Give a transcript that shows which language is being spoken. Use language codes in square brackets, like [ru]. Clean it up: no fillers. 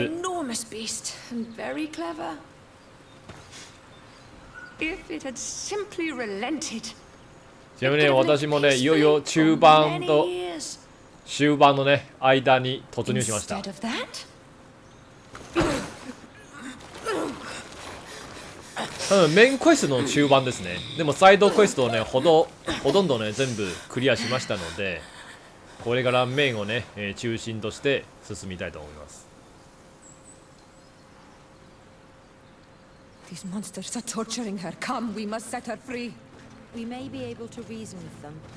[en] an enormous beast and very clever. If it had simply relented, [ja] ちなみにね、私もね、いよいよ中盤と終盤のね、間に突入しました。 [en] Instead of that, [ja] 多分メインクエストの中盤ですね。でもサイドクエストをね、ほとんどね、全部クリアしましたので、これからメインをね、中心として進みたいと思います。 [en] these monsters are torturing her. Come, we must set her free. We may be able to reason with them.